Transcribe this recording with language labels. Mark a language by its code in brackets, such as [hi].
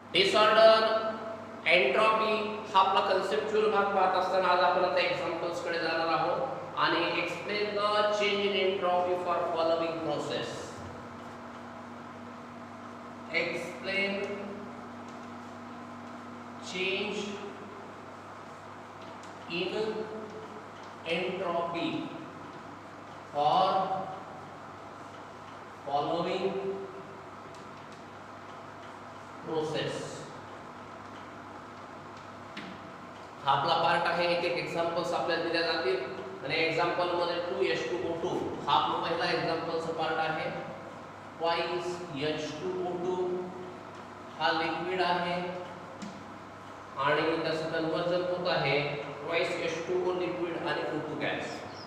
[mr] Disorder, entropy हा आपला conceptual भाग पाहत असताना आज आपण आता एक्झाम्पल्स कडे जाणार आहोत आणि [en] Explain the change in entropy for following process. Explain change in entropy for following process. [mr] हा आपला पार्ट आहे. एक एक एक्झाम्पल्स आपल्याला दिल्या जातील आणि एक्झाम्पल मध्ये 2H2O2 हा आपला पहिला एक्झाम्पलचा पार्ट आहे. ट्वाइस H2O2 हा लिक्विड आहे आणि त्याचं कन्वर्जन होत आहे ट्वाइस H2O लिक्विड आणि O2 गॅस.